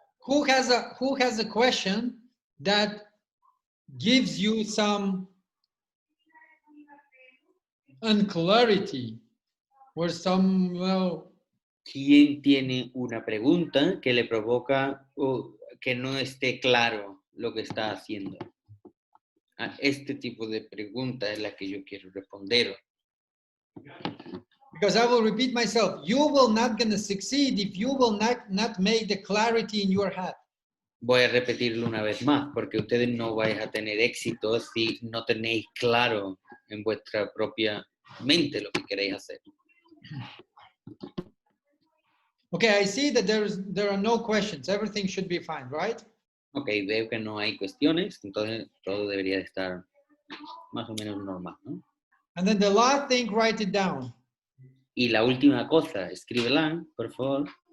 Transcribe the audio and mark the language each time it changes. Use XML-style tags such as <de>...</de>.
<en>Who has a question that gives you some unclarity or some, well,</en> <es>¿Quién tiene una pregunta que le provoca que no esté claro lo que está haciendo? A este tipo de pregunta es la que yo quiero responder.</es> <en>because I will repeat myself, you will not gonna succeed if you will not make the clarity in your head.</en> <es>Voy a repetirlo una vez más, porque ustedes no vais a tener éxito si no tenéis claro en vuestra propia mente lo que queréis hacer.</es> <en>Okay, I see that there are no questions. Everything should be fine, right?</en> <es>Ok, veo que no hay cuestiones, entonces todo debería de estar más o menos normal, ¿no?</es> <en>And then the last thing, write it down.</en> <es>Y la última cosa, escríbela, por favor.</es>